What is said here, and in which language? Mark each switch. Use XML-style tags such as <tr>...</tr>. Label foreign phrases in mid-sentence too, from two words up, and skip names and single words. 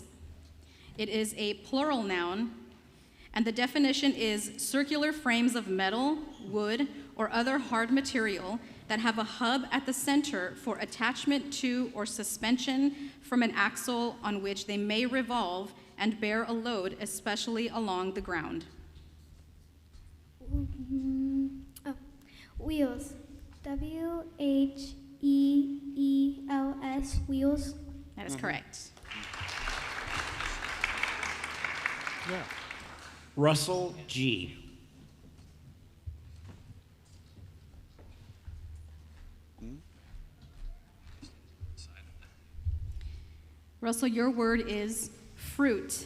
<en>It is a plural noun, and the definition is circular frames of metal, wood, or other hard material that have a hub at the center for attachment to or suspension from an axle on which they may revolve and bear a load, especially along the ground. Wheels. W-H-E-E-L-S. W-E-E-L-S, wheels. That is correct. Yeah. Russell G. Russell, your word is fruit.</en>